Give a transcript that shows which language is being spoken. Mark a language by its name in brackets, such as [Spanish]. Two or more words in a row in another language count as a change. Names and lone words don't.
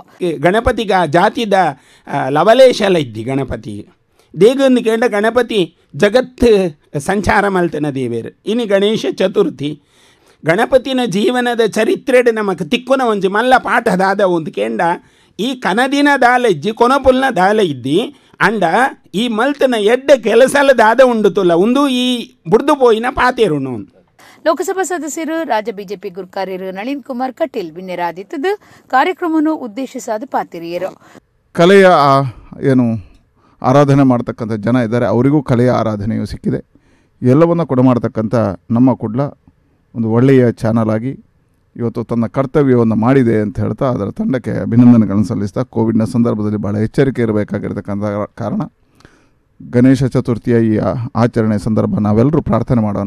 [Tulu] ಗಣಪತಿಗ ಜಾತಿದ ಲವಲೇಶಲ ಇದ್ದಿ ಗಣಪತಿ ದೇಗಂದು ಕೇಂಡ ಗಣಪತಿ ಜಗತ್ ಸಂಚಾರ ಮಲ್ತನ ದೇವೇರು ಇನಿ ಗಣೇಶ ಚತುರ್ಥಿ ಗಣಪತಿನ ಜೀವನದ ಚರಿತ್ರೆಡ್ ನಮಕ್ ತಿಕ್ಕುನ ಒಂಜಿ ಮಲ್ಲ ಪಾಠದಾದ ಒಂದು ಕೇಂಡ ಈ ಕನದಿನ ದಾಲ ಇಜ್ಜಿ ಕೊನಪುಲ್ನ ದಾಲ ಇದ್ದಿ ಅಂಡ ಈ ಮಲ್ತನ ಎಡ್ಡ ಕೆಲಸಲ ದಾದ ಉಂಡುತುಲ್ಲ ಒಂದು ಈ ಬುಡ್ದು ಪೋಯಿನ ಪಾತೇರುಣು. ಲೋಕಸಭಾ ಸದಸ್ಯರು ರಾಜ್ಯ ಬಿಜೆಪಿ ಗುರುಕಾರ್ಯರು ನಳಿನ್ ಕುಮಾರ್ ಕಟೀಲ್ ಬಿನ್ನೆರಾದಿತ್ತದು ಕಾರ್ಯಕ್ರಮವನ್ನು ಉದ್ದೇಶಿಸಾದ ಪಾತಿರಿಯರು. [Kannada] ಕಲೆಯ ಏನು ಆರಾಧನೆ ಮಾಡ್ತಕ್ಕಂಥ ಜನ ಇದ್ದಾರೆ, ಅವರಿಗೂ ಕಲೆಯ ಆರಾಧನೆಯೂ ಸಿಕ್ಕಿದೆ. ಎಲ್ಲವನ್ನು ಕೊಡಮಾಡ್ತಕ್ಕಂಥ ನಮ್ಮ ಕುಡ್ಲ ಒಂದು ಒಳ್ಳೆಯ ಚಾನಲ್ ಆಗಿ ಇವತ್ತು ತನ್ನ ಕರ್ತವ್ಯವನ್ನು ಮಾಡಿದೆ ಅಂತ ಹೇಳ್ತಾ ಅದರ ತಂಡಕ್ಕೆ ಅಭಿನಂದನೆಗಳನ್ನು ಸಲ್ಲಿಸ್ತಾ ಕೋವಿಡ್ನ ಸಂದರ್ಭದಲ್ಲಿ ಭಾಳ ಎಚ್ಚರಿಕೆ ಇರಬೇಕಾಗಿರ್ತಕ್ಕಂಥ ಕಾರಣ ಗಣೇಶ ಚತುರ್ಥಿಯ ಈ ಆಚರಣೆ ಸಂದರ್ಭ ನಾವೆಲ್ಲರೂ ಪ್ರಾರ್ಥನೆ ಮಾಡೋಣ.